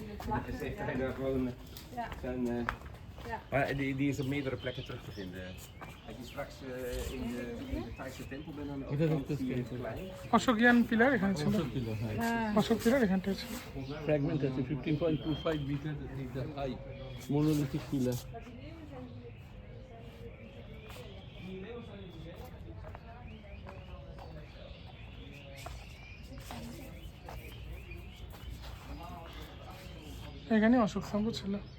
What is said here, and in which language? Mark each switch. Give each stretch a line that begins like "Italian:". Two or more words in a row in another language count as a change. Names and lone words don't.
Dutch: Maar die is op meerdere plekken terug te vinden. Als je straks in de Thaise tempel bent, dan ook zie je het klein.
Bangla: অশোকিয়ান পিলার এখানে ছিল। হ্যাঁ, অশোক পিলার এখানটায় ছিল। ফ্র্যাগমেন্ট আছে
English: 15.25 meter high monolithic pillar.
Bangla: এখানে অশোক স্তম্ভ ছিল।